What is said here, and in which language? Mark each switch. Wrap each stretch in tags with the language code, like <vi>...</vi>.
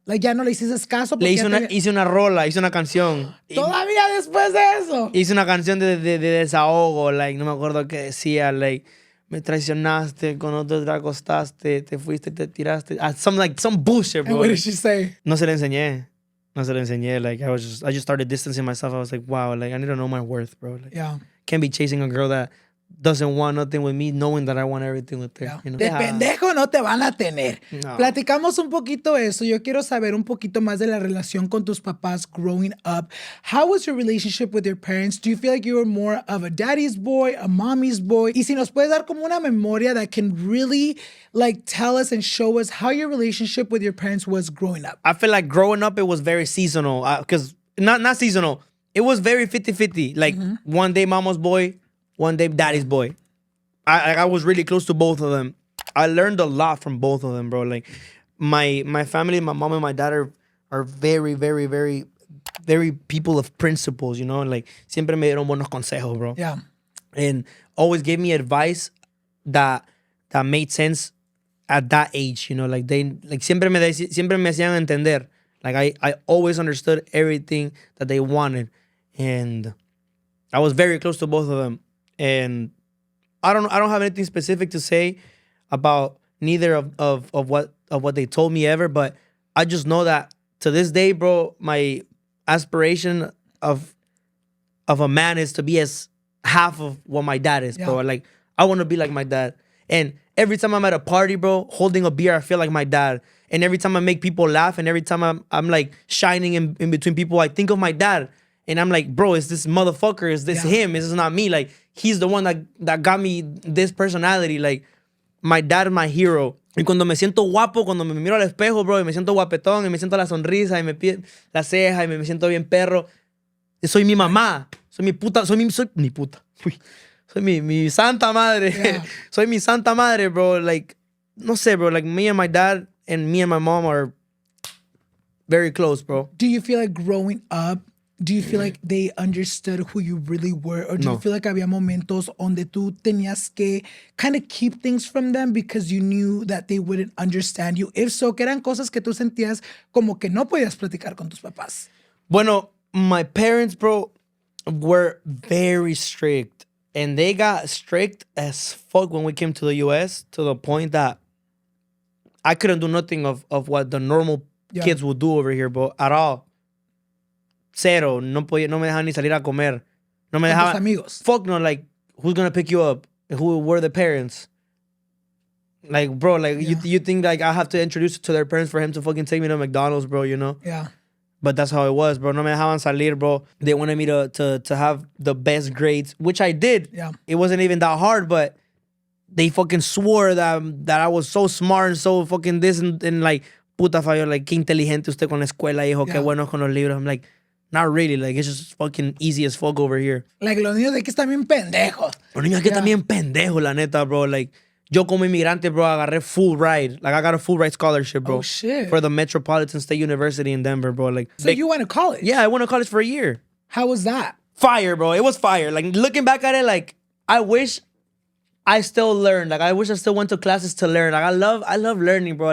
<es>Like, ya no le hiciste caso. Le hice una rola, hice una canción. ¿Todavía después de eso? Hice una canción de desahogo, like, no me acuerdo qué decía, like, me traicionaste, con otro te acostaste, te fuiste, te tiraste.</es> <en>Some bullshit, bro. And what did she say?</en> <es>No se le enseñé.</es> <en>Like, I just started distancing myself. I was like, wow, like, I need to know my worth, bro. Like, can't be chasing a girl that doesn't want nothing with me, knowing that I want everything with her. Yeah. You know?</en> <es>De pendejo no te van a tener. No. Platicamos un poquito eso. Yo quiero saber un poquito más de la relación con tus papás</es> <en>growing up. How was your relationship with your parents? Do you feel like you were more of a daddy's boy, a mommy's boy?</en> <es>Y si nos puedes dar como una memoria</es> <en>that can really like tell us and show us how your relationship with your parents was growing up. I feel like growing up, it was very seasonal. Because not seasonal. It was very 50-50. Like one day mama's boy, one day daddy's boy. I was really close to both of them. I learned a lot from both of them, bro. Like my family, my mom and my dad are very, very, very, very people of principles, you know?</en> <es>Like siempre me dieron buenos consejos, bro.</es> <en>Yeah. And always gave me advice that made sense at that age, you know?</en> <es>Like siempre me hacían entender.</es> <en>Like I always understood everything that they wanted. And I was very close to both of them. And I don't have anything specific to say about neither of what they told me ever, but I just know that to this day, bro, my aspiration of a man is to be as half of what my dad is, bro. Like I want to be like my dad. And every time I'm at a party, bro, holding a beer, I feel like my dad. And every time I make people laugh, and every time I'm like shining in between people, I think of my dad. And I'm like, bro, is this motherfucker? Is this him? Is this not me? Like, he's the one that got me this personality. Like, my dad is my hero.</en> <es>Y cuando me siento guapo, cuando me miro al espejo, bro, y me siento guapetón, y me siento la sonrisa, y me pide la ceja, y me siento bien perro, soy mi mamá. Soy mi puta. Uy, soy mi santa madre.</es> <en>Yeah.</en> <es>Soy mi santa madre, bro. Like, no sé, bro.</es> <en>Like, me and my dad and me and my mom are very close, bro. Do you feel like growing up, do you feel like they understood who you really were? Or do you feel like</en> <es>había momentos donde tú tenías que</es> <en>kind of keep things from them because you knew that they wouldn't understand you? If so,</en> <es>¿qué eran cosas que tú sentías como que no podías platicar con tus papás?</es> <en>Bueno, my parents, bro, were very strict. And they got strict as fuck when we came to the U.S. to the point that I couldn't do nothing of what the normal kids would do over here, bro, at all.</en> <es>Cero. No me dejaban ni salir a comer. No me dejaban. Amigos.</es> <en>Fuck no, like, who's gonna pick you up? Who were the parents? Like, bro, like, you think, like, I have to introduce you to their parents for him to fucking take me to McDonald's, bro, you know? Yeah. But that's how it was, bro.</en> <es>No me dejaban salir,</es> <en>bro. They wanted me to have the best grades, which I did. Yeah. It wasn't even that hard, but they fucking swore that I was so smart and so fucking this and like, puta Fabio, like,</en> <es>qué inteligente usted con la escuela, hijo, qué bueno con los libros.</es> <en>I'm like, not really. Like, it's just fucking easy as fuck over here.</en> <es>Like, los niños de aquí están bien pendejos. Los niños aquí están bien pendejos, la neta, bro. Like, yo como inmigrante, bro, agarré full ride.</es> <en>Like, I got a full ride scholarship, bro. Oh, shit. For the Metropolitan State University in Denver, bro. Like, So you went to college? yeah, I went to college for a year. How was that? Fire, bro. It was fire. Like, looking back at it, like, I wish I still learned. Like, I wish I still went to classes to learn. Like, I love learning, bro.</en>